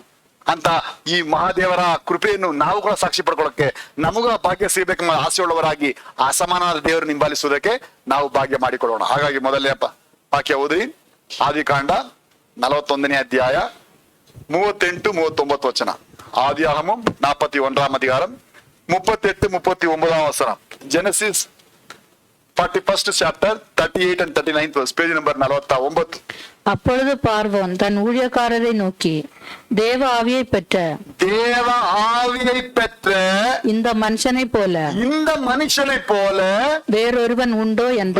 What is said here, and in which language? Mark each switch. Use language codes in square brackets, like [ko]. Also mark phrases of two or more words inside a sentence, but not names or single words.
[kn] ಅಂತ ಈ ಮಹಾದೇವರ ಕೃಪೆಯನ್ನು ನಾವು ಕೂಡ ಸಾಕ್ಷಿ ಪಡ್ಕೊಳ್ಳೋಕೆ, ನಮಗೂ ಭಾಗ್ಯ ಸಿಗಬೇಕೆಂಬ ಆಸೆಯುಳ್ಳವರಾಗಿ ಅಸಮಾನವಾದ ದೇವರನ್ನು ಹಿಂಬಾಲಿಸುವುದಕ್ಕೆ ನಾವು ಭಾಗ್ಯ ಮಾಡಿಕೊಳ್ಳೋಣ. ಹಾಗಾಗಿ ಮೊದಲನೇ ವಾಕ್ಯ ಓದಿ. ಆದಿಕಾಂಡ 41ನೇ ಅಧ್ಯಾಯ 38-39 ವಚನ. [ta] ஆதியாகமம் 41ஆம் அதிகாரம் 38-39 வசனம். [en] Genesis 41st chapter 38 and 39 verse, page number 49. [ta] அப்பொழுது பார்வோன் தன் ஊழியக்காரரை நோக்கி, தேவ ஆவியை பெற்ற இந்த மனுஷனை போல வேறொருவன் உண்டோ என்று.